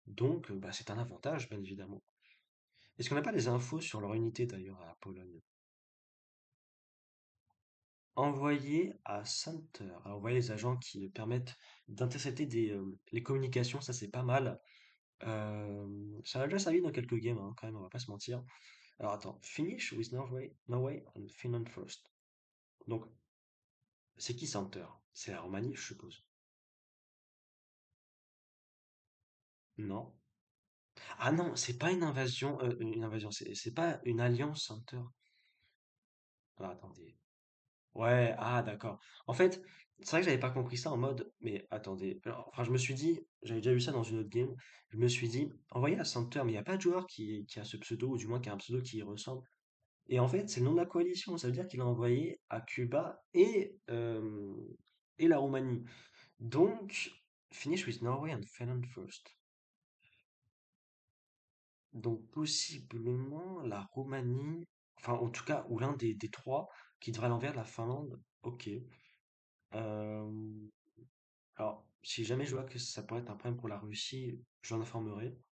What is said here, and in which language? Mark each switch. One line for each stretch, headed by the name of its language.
French: Donc, bah, c'est un avantage, bien évidemment. Est-ce qu'on n'a pas des infos sur leur unité d'ailleurs à la Pologne? Envoyer à Center. Alors, envoyer les agents qui permettent d'intercepter les communications, ça c'est pas mal. Ça a déjà servi dans quelques games, hein, quand même, on va pas se mentir. Alors attends,
English: finish with Norway and Finland first.
French: Donc, c'est qui Center? C'est la Roumanie, je suppose. Non. Ah non, c'est pas une invasion, c'est pas une alliance Center. Ah, attendez. Ouais, ah d'accord. En fait, c'est vrai que j'avais pas compris ça en mode, mais attendez. Enfin, je me suis dit, j'avais déjà vu ça dans une autre game. Je me suis dit, envoyez à Center, mais il n'y a pas de joueur qui a ce pseudo, ou du moins qui a un pseudo qui y ressemble. Et en fait, c'est le nom de la coalition. Ça veut dire qu'il a envoyé à Cuba et la Roumanie.
English: Donc, finish with Norway and Finland first.
French: Donc, possiblement la Roumanie, enfin, en tout cas, ou l'un des trois qui devrait aller envers la Finlande. Ok. Euh, alors, si jamais je vois que ça pourrait être un problème pour la Russie, j'en informerai.